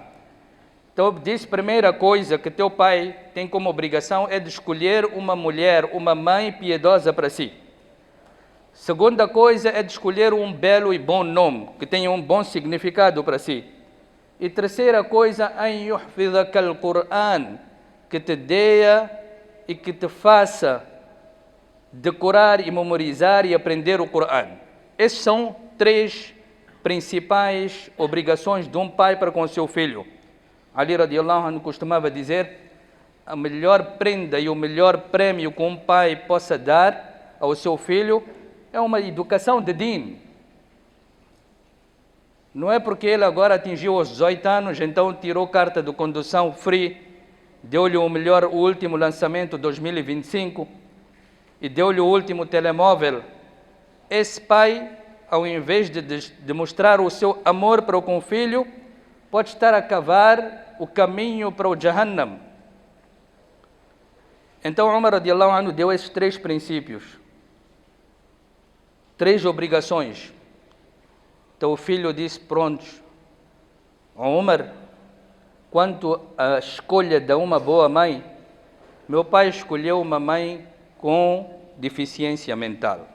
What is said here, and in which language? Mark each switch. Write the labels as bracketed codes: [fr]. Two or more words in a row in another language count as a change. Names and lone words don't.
[pt] Então disse, primeira coisa que teu pai tem como obrigação é de escolher uma mulher, uma mãe piedosa para si. Segunda coisa é de escolher um belo e bom nome, que tenha um bom significado para si. E terceira coisa, [ar] أن يحفظك القرآن, [pt] que te dê e que te faça decorar e memorizar e aprender o Qur'an. Essas são três principais obrigações de um pai para com o seu filho. Ali [ar] رضي الله عنه [pt] costumava dizer, a melhor prenda e o melhor prêmio que um pai possa dar ao seu filho é uma educação de din. Não é porque ele agora atingiu os 18 anos, então tirou carta de condução free, deu-lhe o último lançamento 2025 e deu-lhe o último telemóvel. Esse pai, ao invés de mostrar o seu amor para com o filho, pode estar a cavar o caminho para o Jahannam. Então Umar [ar] رضي الله عنه [pt] deu esses três princípios, três obrigações. Então o filho disse, prontos, Umar, quanto à escolha de uma boa mãe, meu pai escolheu uma mãe com deficiência mental.